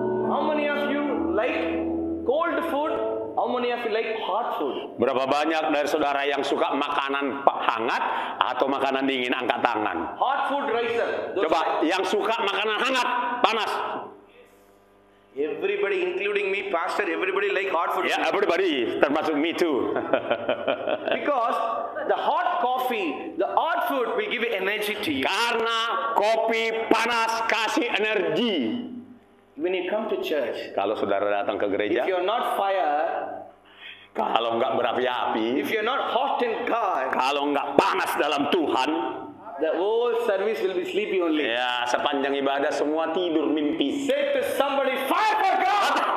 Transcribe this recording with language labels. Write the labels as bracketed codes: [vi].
[en] How many of you like cold food? How many of you like hot food? [id] Berapa banyak dari saudara yang suka makanan hangat atau makanan dingin? Angkat tangan. [en] Hot food riser. Those [id] Coba yang suka makanan hangat, panas. [en] Everybody, including me, pastor, everybody like hot food. Ya, everybody, [id] termasuk [en] me too. Because the hot coffee, the hot food will give you energy to you. [id] Karena kopi panas kasih energi. [en] When you come to church, [id] Kalau saudara datang ke [en] if [id] gereja, [en] you're not fire, [id] kalau nggak berapi-api, [en] if you're not hot in God, [id] kalau nggak panas dalam Tuhan, [en] the whole service will be sleepy only. [id] ya sepanjang ibadah semua tidur mimpi. [en] Say to somebody, fire for God!